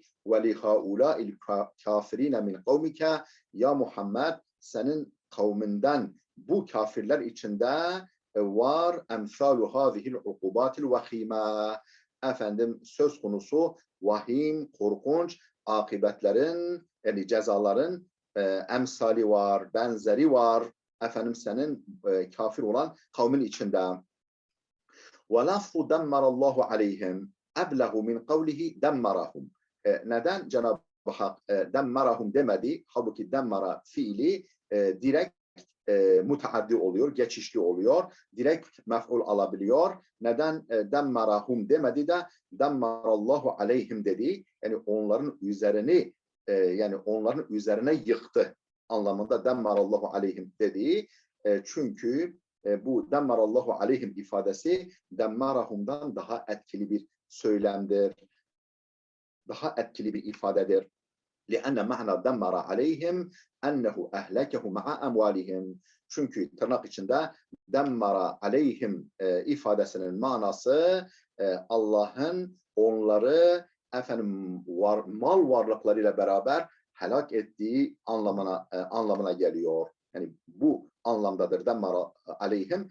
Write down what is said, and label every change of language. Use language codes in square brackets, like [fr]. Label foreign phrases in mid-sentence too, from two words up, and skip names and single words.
[ar] ولهؤلاء الكافرين من قومك يا محمد [tr] senin kavminden bu kafirler içinde var [ar] أمثال هذه العقوبات الوخيمة. [tr] Efendim söz konusu vahim, korkunç akıbetlerin, yani cezaların emsali var, benzeri var. Efendim senin kafir olan kavmin içinde. [ar] وَلَفْظُ دَمَّرَ اللّٰهُ عَلَيْهِمْ اَبْلَغُ مِنْ قَوْلِهِ دَمَّرَهُمْ. [tr] Neden Cenab-ı Hak demmarahum demedi? Halbuki demmara fiili direkt mutaaddi oluyor, geçişli oluyor. Direkt mef'ul alabiliyor. Neden demmarahum demedi de [ar] دمر الله عليهم [tr] dedi? Yani onların üzerini yani onların üzerine yıktı anlamında [ar] دمر الله عليهم [tr] dedi. Çünkü bu [ar] دمر الله عليهم [tr] ifadesi demmarahumdan daha etkili bir söylemdir. Daha etkili bir ifadedir. [ar] لأن معنى دمر عليهم أنه أهلكه مع أموالهم. [tr] Çünkü tırnak içinde [ar] دمر عليهم [tr] ifadesinin manası Allah'ın onları mal varlıklarıyla beraber helak ettiği anlamına geliyor. Yani bu anlamdadır [ar] دمر عليهم.